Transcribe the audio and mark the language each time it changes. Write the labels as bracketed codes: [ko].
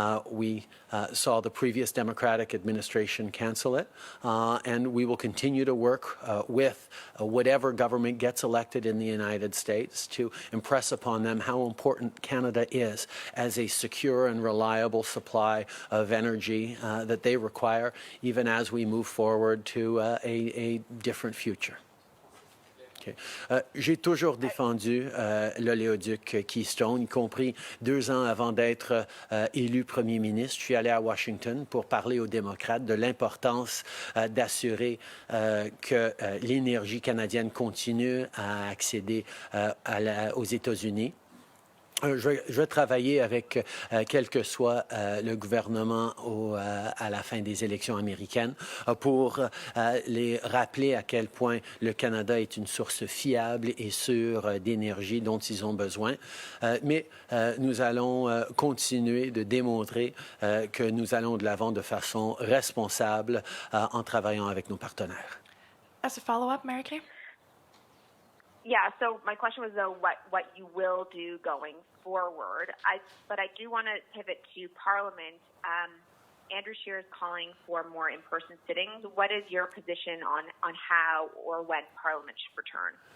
[en] We saw the previous Democratic administration cancel it, and we will continue to work with whatever government gets elected in the United States to impress upon them how important Canada is as a secure and reliable supply of energy that they require, even as we move forward to a different future. Okay. [fr] J'ai toujours défendu l'oléoduc Keystone, y compris 2 ans avant d'être élu premier ministre. Je suis allé à Washington pour parler aux démocrates de l'importance d'assurer que l'énergie canadienne continue à accéder aux États-Unis. Je vais travailler avec quel que soit le gouvernement à la fin des élections américaines pour les rappeler à quel point le Canada est une source fiable et sûre d'énergie dont ils ont besoin. Mais nous allons continuer de démontrer que nous allons de l'avant de façon responsable en travaillant avec nos partenaires. [en] As a follow-up, Mary Kay? Yeah, so my question was, though, what you will do going forward. But I do want to pivot to Parliament. Andrew Scheer is calling for more in-person sittings. What is your position on how or when Parliament should return?